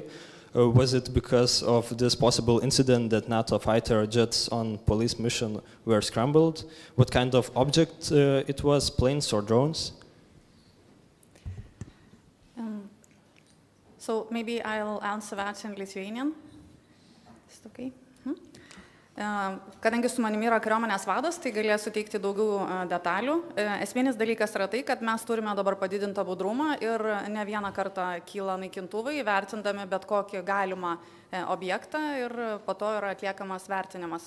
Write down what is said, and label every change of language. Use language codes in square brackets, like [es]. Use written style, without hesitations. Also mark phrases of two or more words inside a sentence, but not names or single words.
[en] Was it because of this possible incident that NATO fighter jets on police mission were scrambled? What kind of object it was, planes or drones? So maybe I'll answer that in Lithuanian. Is it okay? [lt] Kadangi su manimi yra kariuomenės vadas, tai galėsiu suteikti daugiau detalių. Esminis dalykas yra tai, kad mes turime dabar padidintą budrumą ir ne vieną kartą kyla naikintuvai, vertindami bet kokį galimą objektą ir po to yra atliekamas vertinimas.